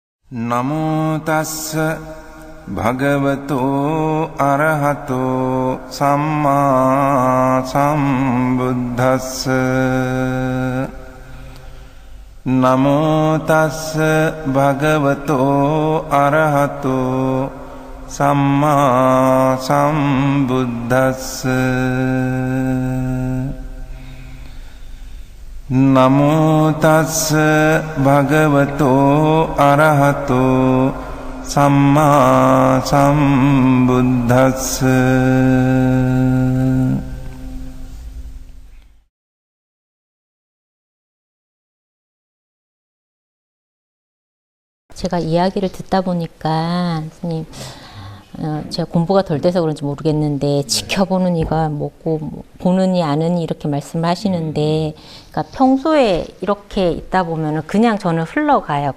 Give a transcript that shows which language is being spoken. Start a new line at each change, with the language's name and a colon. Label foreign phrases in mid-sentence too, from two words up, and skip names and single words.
Pali: නමෝ තස්ස භගවතෝ අරහතෝ සම්මා සම්බුද්දස්ස නමෝ තස්ස භගවතෝ අරහතෝ සම්මා සම්බුද්දස්ස නමෝ තස්ස භගවතෝ අරහතෝ සම්මා සම්බුද්දස්ස.
Korean: 제가 이야기를 듣다 보니까 스님, 제가 공부가 덜 돼서 그런지 모르겠는데 지켜보는 이가 뭐고 보는 이 아는 이 이렇게 말씀을 하시는데, 그러니까 평소에 이렇게 있다 보면은 그냥 저는 흘러가요.